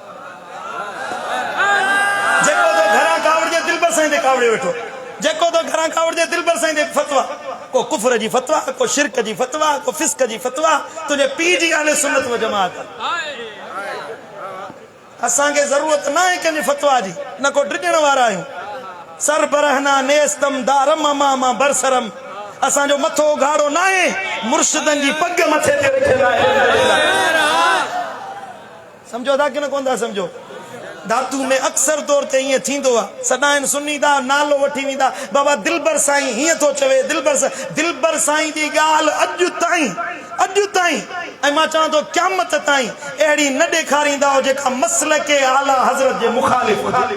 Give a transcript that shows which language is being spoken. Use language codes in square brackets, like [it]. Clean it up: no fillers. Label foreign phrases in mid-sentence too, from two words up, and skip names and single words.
[sd] जेको तो घरां कावड़जे दिलबर साईं ते कावड़े वेठो, जेको तो घरां कावड़जे दिलबर साईं ते फतवा, को कुफ्र जी फतवा, को शिरक जी फतवा, को फिस्क जी फतवा, तुंहिंजे पीउ जी अहले सुन्नत व जमात। असांखे ज़रूरत न आहे कंहिंजी फतवा जी, न को डिॼण वारा आहियूं। [fa] سر برهنه نیستم دارم عمامه برسرم, [sd] असांजो मथो घाड़ो न आहे, मुर्शिदनि जी पग मथे ते रखियल आहे। सम्झो था कि न कोन था सम्झो? धातु में अक्सर तौर ते ईअं थींदो आहे, सदाइन सुनी था नालो वठी वेंदा बाबा दिलबर साईं हीअं थो चवे, दिलबर साईं जी ॻाल्हि अॼु ताईं ऐं मां चवां थो क़यामत ताईं अहिड़ी न ॾेखारींदा जेका मसलके आला हज़रत जे मुखालिफ़ हुजे।